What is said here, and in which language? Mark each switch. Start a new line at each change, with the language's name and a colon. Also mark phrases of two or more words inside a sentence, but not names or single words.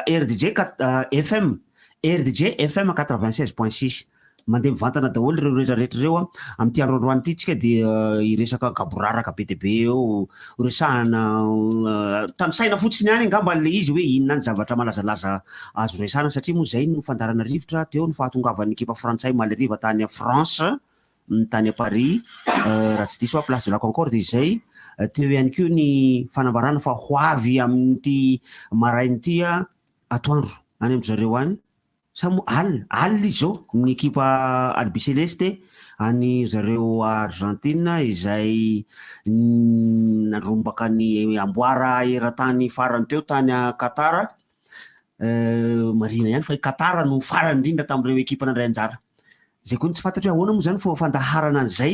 Malagasy: RDJ FM RDJ FM 96.6 mandeha mivantana daholo ireo rehetrarehetra reo amin'ity androandroany ity tsika de iresaka kaboraraka be dia be eo resahana tanosaina fotsiny ihany angamba le izy hoe inona ny zavatra malazalaza azo resahana satria moa zay no fandarana rivotra teo no fahatongavan'ny ekipa frantsay maleriva tany
French: a France
Malagasy: tany
French: a Paris
Malagasy: raha tsy diso
French: place de la Concorde
Malagasy: izay teo ihany keo ny fanambarana fa hoavy amin'ity marainy ity atoandro any amin'ny zareo any samo alina izao ny ekipa albiceleste any zareo Argentina izay narombaka ny amboara eran-tany farany teo tany Qatar marina ihany fa Qatar no farany indrindra tamin'ireo ekipa nandray anjara zay koa tsy fantatra hoe ahoana moa zany fomba fandaharana an'izay